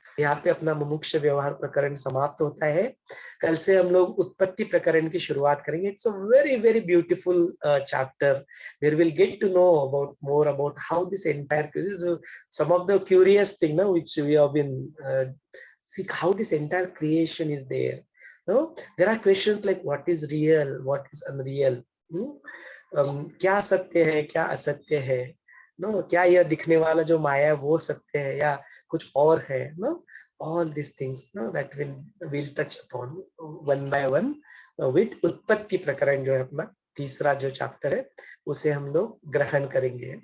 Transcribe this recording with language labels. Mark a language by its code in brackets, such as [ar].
[hi] यहाँ पे अपना मुमुक्ष व्यवहार प्रकरण समाप्त होता है। कल से हम लोग उत्पत्ति प्रकरण की शुरुआत करेंगे। [en] It's a very very beautiful chapter where will get to know about more about how this entire, this some of the curious thing now which we have been see how this entire creation is there. No, there are questions like what is real, what is unreal. [hi] क्या सत्य है, क्या असत्य है, no, क्या यह दिखने वाला जो माया है वो सत्य है या कुछ और है। No, [en] all these things, no, that will touch upon one by one with [hi] उत्पत्ति प्रकरण जो है अपना तीसरा जो चैप्टर है उसे हम लोग ग्रहण करेंगे।